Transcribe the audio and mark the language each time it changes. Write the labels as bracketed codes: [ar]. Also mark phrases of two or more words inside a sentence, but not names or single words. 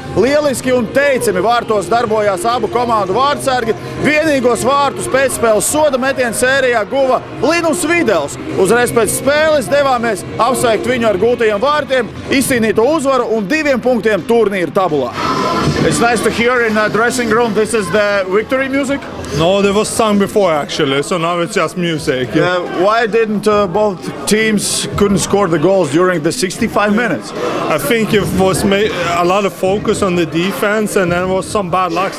[lv] Lieliski un teicami vārtos darbojās abu komandu vārtsargi. Vienīgos vārtus pēcspēles soda metienu sērijā guva Linus Videls. Uzreiz pēc spēles devāmies apsveikt viņu ar gūtajiem vārtiem, izcīnīto uzvaru un 2 punktiem turnīra tabulā. [en] It's nice to hear in the dressing room. This is the victory music? No, there was sung before actually, so now it's just music. Why didn't both teams couldn't score the goals during the 65 minutes? I think it was a lot of focus on the defense, and then was some bad luck.